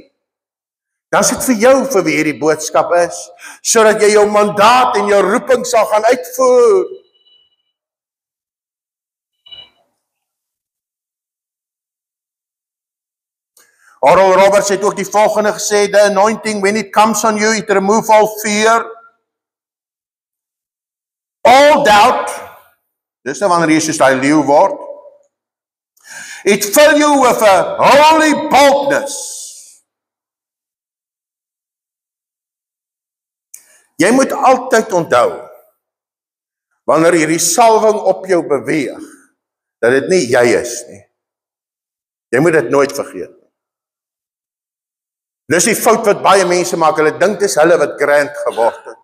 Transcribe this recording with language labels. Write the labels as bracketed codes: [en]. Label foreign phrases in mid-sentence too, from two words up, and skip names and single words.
[af] Dan is dit vir jou vir wie hierdie boodskap is, sodat jy jou mandaat en jou roeping sal gaan uitvoer. Oral Roberts het ook die volgende gesê, [en] the anointing when it comes on you, it removes all fear, all doubt, [af] dis nou wanneer jy soos die leeu word, [en] it fill you with a holy boldness. [af] Jy moet altyd onthou, wanneer hierdie salwing op jou beweeg, dat dit nie jy is nie. Jy moet dit nooit vergeet. Dis die fout wat baie mense maak, hulle dink dis hulle wat grand geword het.